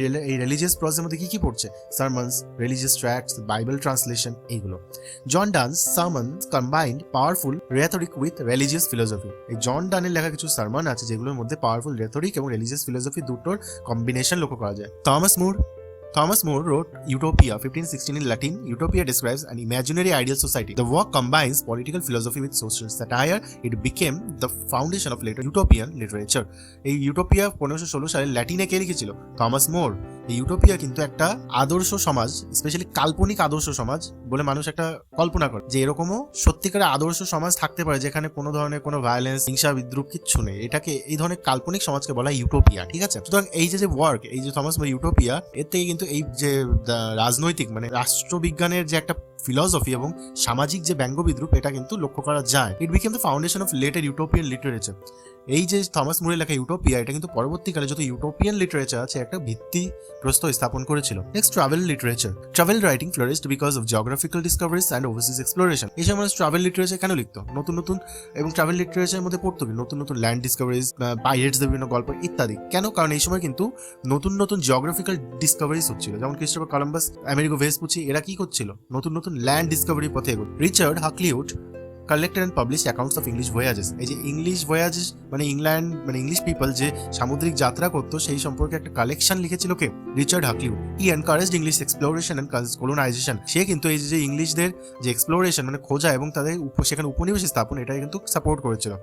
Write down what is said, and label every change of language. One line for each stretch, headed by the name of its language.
Bangla: এই রিলিজিয়াস প্রজের মধ্যে কি পড়ছে? সারমনস, রিলিজিয়াস ট্র্যাক্টস, বাইবেল ট্রান্সলেশন এইগুলো।
English: John Donne's sermons combined powerful rhetoric with religious philosophy.
Bangla: এই জন ডানের লেখা কিছু সারমন আছে যেগুলোর মধ্যে পাওয়ারফুল রেথরিক এবং রিলিজিয়াস ফিলোসফি দুটোর কম্বিনেশন লক্ষ্য করা যায়। Thomas Moore
English: Thomas More wrote Utopia 1516 in Latin. Utopia describes an imaginary ideal society. The work combines political philosophy with social satire. It became the foundation of later Utopian literature.
Bangla: এই utopia 1516 সালে ল্যাটিনে কে লিখেছিল? Thomas মোর। এই utopia কিন্তু একটা আদর্শ সমাজ, specially কাল্পনিক আদর্শ সমাজ বলে মানুষ একটা কল্পনা করে যে এরকমও সত্যিকারের আদর্শ সমাজ থাকতে পারে যেখানে কোনো ধরনের কোনো ভায়োলেন্স, হিংসা, বিদ্রুপ কিচ্ছু নেই। এটাকে এই ধরনের কাল্পনিক সমাজকে বলা হয় ইউটোপিয়া, ঠিক আছে? সুতরাং এই যে ওয়ার্ক, এই যে থমাস মোর ইউটোপিয়া, এর থেকে কিন্তু এই যে রাজনৈতিক মানে রাষ্ট্রবিজ্ঞানের যে একটা ফিলসফি এবং সামাজিক যে ব্যঙ্গ বিদ্রুপ, এটা কিন্তু লক্ষ্য করা যায়।
English: It became the foundation of later utopian literature.
Bangla: এই যে থমাস মোরের লেখা ইউটোপিয়া, এটা কিন্তু পরবর্তীকালে যত ইউটোপিয়ান লিটারেচার আছে একটা ভিত্তি প্রস্তর স্থাপন করেছিল। Next, travel literature.
English: Travel writing flourished because of geographical discoveries and overseas exploration.
Bangla: এই সময় ট্রাভেল লিটারেচার কেন লিখতো? নতুন নতুন, এবং ট্রাভেল লিটারেচারের মধ্যে পড়তো কি নতুন নতুন ল্যান্ড ডিসকভারিজ, পাইরেটসদের বিভিন্ন গল্প ইত্যাদি। কেন? কারণ এই সময় কিন্তু নতুন নতুন জিওগ্রাফিক্যাল ডিসকভারিজ হচ্ছিল। যেমন ক্রিস্টোফার কলম্বাস, আমেরিগো ভেসপুচি, এরা কি করছিল? নতুন নতুন ল্যান্ড ডিসকভারি পথে এগোতো।
English: Richard Hakluyt collected and published accounts of English voyages.
Bangla: এই যে ইংলিশ ভয়েজেস মানে ইংল্যান্ড মানে ইংলিশ পিপল যে সামুদ্রিক যাত্রা করতো সেই সম্পর্কে একটা কালেকশন লিখেছিল কে? Richard হাকলিউড।
English: He encouraged English exploration and colonisation.
Bangla: সে কিন্তু এই যে ইংলিশদের যে এক্সপ্লোরেশন মানে খোঁজা এবং তাদের সেখানে উপনিবেশ স্থাপন, এটা কিন্তু সাপোর্ট করেছিল।